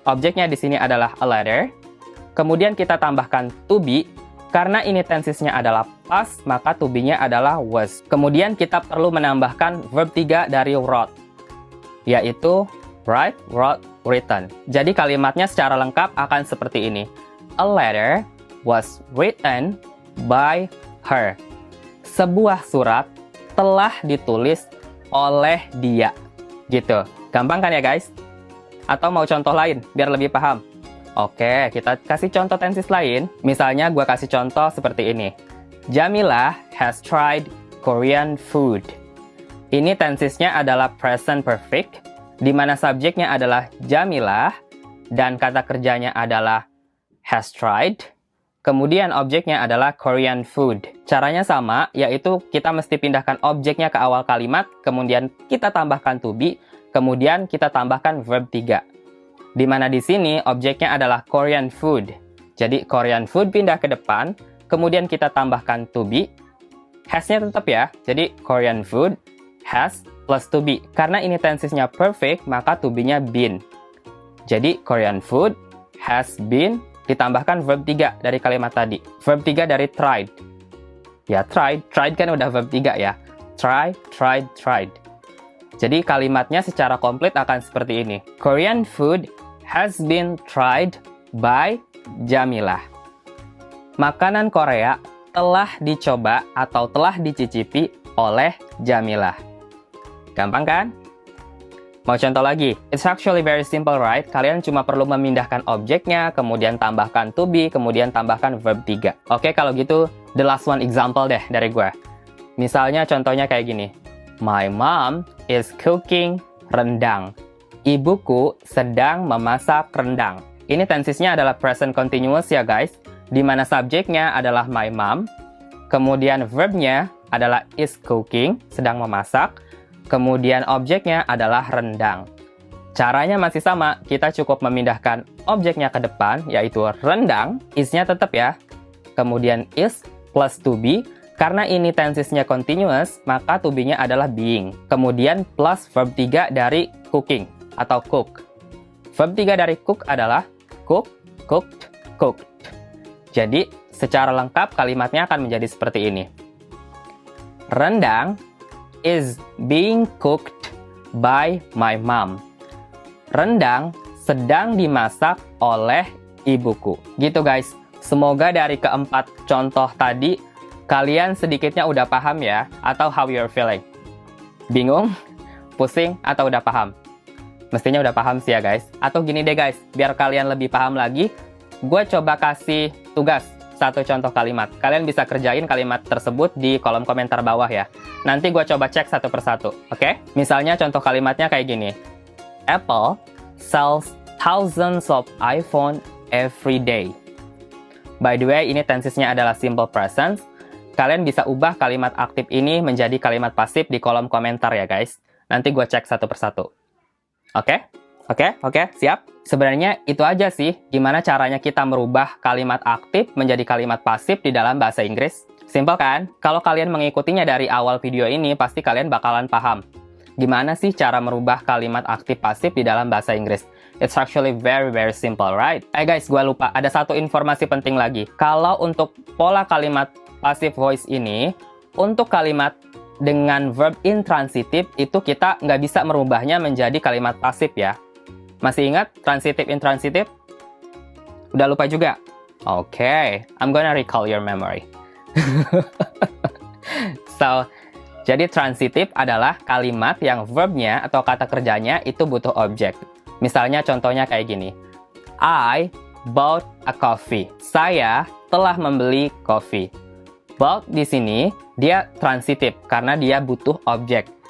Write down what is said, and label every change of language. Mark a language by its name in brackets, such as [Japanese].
[Indonesian] Objeknya di sini adalah a letter. Kemudian kita tambahkan to be. Karena ini tensesnya adalah past, maka to be-nya adalah was. Kemudian kita perlu menambahkan verb 3 dari wrote, yaitu write, wrote, written. Jadi kalimatnya secara lengkap akan seperti ini. [English] A letter was written by her. [Indonesian] Sebuah surat telah ditulis oleh dia. Gitu. Gampang kan ya guys? Atau mau contoh lain biar lebih paham? Oke, kita kasih contoh tenses lain. Misalnya gue kasih contoh seperti ini. [English] Jamila has tried Korean food. [Indonesian] Ini tensesnya adalah present perfect, di mana subjeknya adalah Jamila dan kata kerjanya adalah has tried. Kemudian objeknya adalah Korean food. Caranya sama, yaitu kita mesti pindahkan objeknya ke awal kalimat, kemudian kita tambahkan to be, kemudian kita tambahkan verb 3. Di mana di sini objeknya adalah Korean food. Jadi Korean food pindah ke depan, kemudian kita tambahkan to be. Has-nya tetap ya, jadi Korean food, has plus to be. Karena ini tensesnya perfect, maka to be-nya been. Jadi Korean food has been, ditambahkan verb 3 dari kalimat tadi. Verb 3 dari tried. Ya, tried kan udah verb 3 ya. Try, tried, tried. Jadi kalimatnya secara komplit akan seperti ini. [English] Korean food has been tried by Jamila. [Indonesian] Makanan Korea telah dicoba atau telah dicicipi oleh Jamila. Gampang kan? Mau contoh lagi? [English] It's actually very simple, right? [Indonesian] Kalian cuma perlu memindahkan objeknya, kemudian tambahkan to be, kemudian tambahkan verb 3. Oke, kalau gitu, [English] the last one example [Indonesian] deh dari gue. Misalnya contohnya kayak gini. [English] My mom is cooking rendang. [Indonesian] Ibuku sedang memasak rendang. Ini tensesnya adalah present continuous ya guys, di mana subjeknya adalah my mom, kemudian verbnya adalah is cooking, sedang memasak, kemudian objeknya adalah rendang. Caranya masih sama, kita cukup memindahkan objeknya ke depan, yaitu rendang, is-nya tetap ya. Kemudian is plus to be, karena ini tensesnya continuous, maka to be-nya adalah being. Kemudian plus verb 3 dari cooking atau cook. Verb 3 dari cook adalah cook, cooked, cooked. Jadi, secara lengkap kalimatnya akan menjadi seperti ini. [English] Rendang is being cooked by my mom. [Indonesian] Rendang sedang dimasak oleh ibuku. Gitu guys. Semoga dari keempat contoh tadi, kalian sedikitnya udah paham ya, atau [English] how you're feeling. [Indonesian] Bingung? Pusing? Atau udah paham? Mestinya udah paham sih ya guys. Atau gini deh guys, biar kalian lebih paham lagi, gue coba kasih tugas satu contoh kalimat. Kalian bisa kerjain kalimat tersebut di kolom komentar bawah ya. Nanti gue coba cek satu persatu, oke? Misalnya contoh kalimatnya kayak gini. [English] Apple sells thousands of iPhone every day. By the way, [Indonesian] ini tensesnya adalah simple present. Kalian bisa ubah kalimat aktif ini menjadi kalimat pasif di kolom komentar ya guys. Nanti gue cek satu persatu. Oke? Oke, siap? Sebenarnya itu aja sih, gimana caranya kita merubah kalimat aktif menjadi kalimat pasif di dalam bahasa Inggris. Simple kan? Kalau kalian mengikutinya dari awal video ini, pasti kalian bakalan paham. Gimana sih cara merubah kalimat aktif pasif di dalam bahasa Inggris? [English] It's actually very simple, right? [Indonesian] Guys, gue lupa, ada satu informasi penting lagi. Kalau untuk pola kalimat passive voice ini, untuk kalimat dengan verb intransitif, itu kita nggak bisa merubahnya menjadi kalimat pasif ya. Masih ingat transitive intransitive? Udah lupa juga? [English] Oke, I'm gonna recall your memory. [Indonesian] So, jadi transitive adalah kalimat yang verbnya atau kata kerjanya itu butuh objek. Misalnya contohnya kayak gini. [English] I bought a coffee. [Indonesian] Saya telah membeli kopi. Bought di sini dia transitive karena dia butuh objek.